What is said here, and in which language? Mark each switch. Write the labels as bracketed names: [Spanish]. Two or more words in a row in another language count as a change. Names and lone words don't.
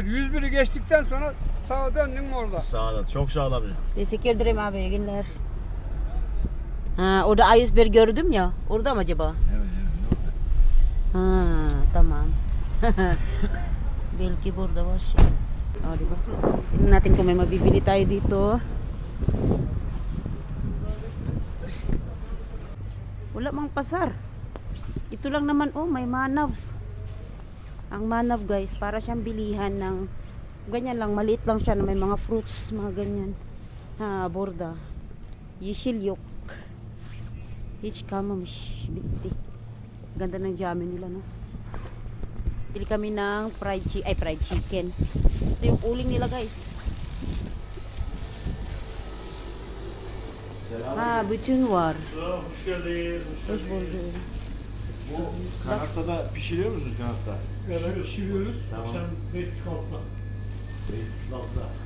[Turkish] 101'i geçtikten sonra sağa döndün orada. Sağda. Çok sağda bir. Teşekkür ederim abi. İyi günler. Ha, orada A101 gördüm ya. Orada mı acaba? Evet evet. Ha, tamam. Belki burada var siya. O, diba? [Filipino] Tingnan natin kung may mabibili tayo dito. Wala mang pasar. Ito lang naman, oh, may manav. Ang manav guys, para siyang bilihan ng ganyan lang, maliit lang siya na may mga fruits, mga ganyan. [Turkish] Ha, borda. Yeşil yok. Hiç kalmamış. Bitti. [Filipino] Ganda ng jammie nila, no? Bili kami ng fried chicken. Ito yung uling nila, guys. [Turkish] Ha, bütün var. Hoş geldiniz. Hoş bulduk. Bu kanatta da pişiriyor musunuz kanatta? Evet, pişiriyoruz. Tamam. Akşam 5.30-6'da. Lafta.